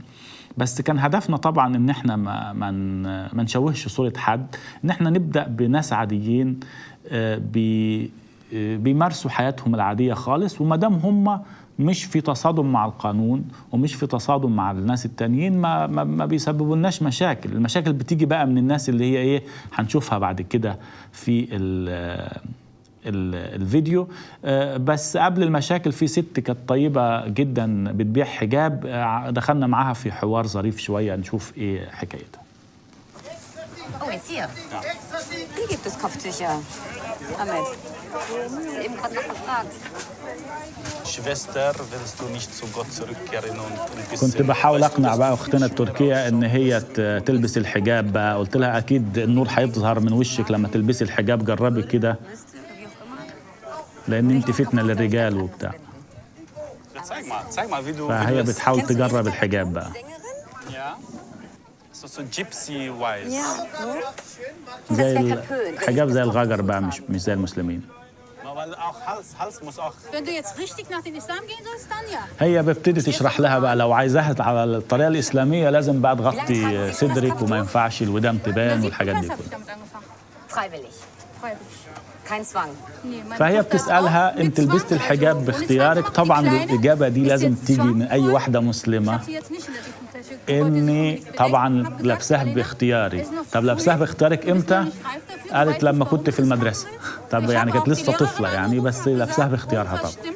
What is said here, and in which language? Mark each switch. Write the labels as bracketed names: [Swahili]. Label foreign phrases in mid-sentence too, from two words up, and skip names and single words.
[Arabic] بس كان هدفنا طبعا ان احنا ما نشوهش صورة حد، ان احنا نبدأ بناس عاديين بيمارسوا حياتهم العادية خالص، وما دام هم مش في تصادم مع القانون ومش في تصادم مع الناس التانيين ما بيسببوا لناش مشاكل. المشاكل بتيجي بقى من الناس اللي هي ايه هنشوفها بعد كده في الفيديو. بس قبل المشاكل في ست كانت طيبة جدا بتبيع حجاب، دخلنا معاها في حوار ظريف شوية نشوف ايه حكايتها. [German] Oh, jetzt hier. Ja. Hier gibt es Kopftücher. Ahmed. Sie eben gerade noch gefragt. Schwester, willst du nicht zu Gott zurückkehren und [Arabic] كنت بحاول اقنع بقى اختنا التركية ان هي تلبس الحجاب بقى. قلت لها اكيد النور هيظهر من وشك لما تلبسي الحجاب، جربي كده لان انت فتنة للرجال وبتاع. فهي بتحاول تجرب الحجاب بقى. [English] So Gypsy Wise. [Arabic] زي الحجاب زي الغجر بقى، مش زي المسلمين. [German] Wenn du jetzt richtig nach dem Islam gehen sollst, dann ja. [Arabic] هي بتبتدي تشرح لها بقى لو عايزاها على الطريقة الإسلامية لازم بقى تغطي صدرك وما ينفعش الودان تبان والحاجات دي كلها. [German] Freiwillig. Kein Zwang. [Arabic] فهي بتسألها انت لبست الحجاب باختيارك؟ طبعا الإجابة دي لازم تيجي من أي واحدة مسلمة، إني طبعا لابسها باختياري. طب لابسها باختيارك إمتى؟ قالت لما كنت في المدرسة. طب يعني كانت لسه طفلة يعني، بس لابسها باختيارها طبعا.